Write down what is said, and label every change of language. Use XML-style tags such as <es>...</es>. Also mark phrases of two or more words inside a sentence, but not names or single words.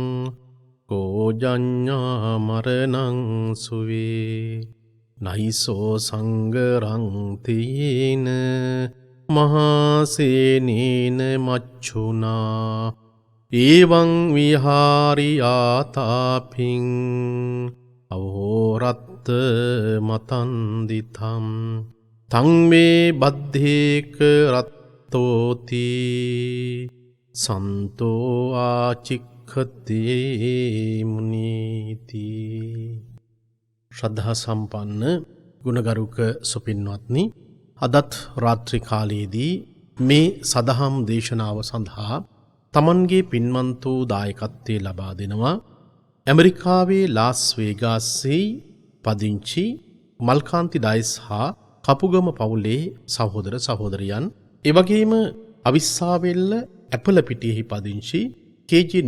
<pi>කෝජඤ්ඤා මරණං සුවේ නයිසෝ සංගරං තීන මහසේනේන මච්ඡුනා එවං විහාරි ආතාපින් අවෝරත්ත මතන්දිතම් තං මේ බද්ධේක රත්තෝති සන්තෝ ආචික්ඛති මුනීති.</pi> <si>ශ්‍රද්ධා සම්පන්න ගුණගරුක සුපින්වත්නි, අදත් රාත්‍රී කාලයේදී මේ සදහම් දේශනාව සඳහා තමන්ගේ පින්වන්ත වූ දායකත්වය ලබා දෙනවා ඇමරිකාවේ ලාස් වේගාස්සේ පදිංචි මල්කාන්ති ඩයස් හා කපුගම පවුලේ සහෝදර සහෝදරියන්, එවැගේම අවිස්සාවෙල්ල ඇපලපිටියෙහි පදිංචි කේ.ජේ.</si>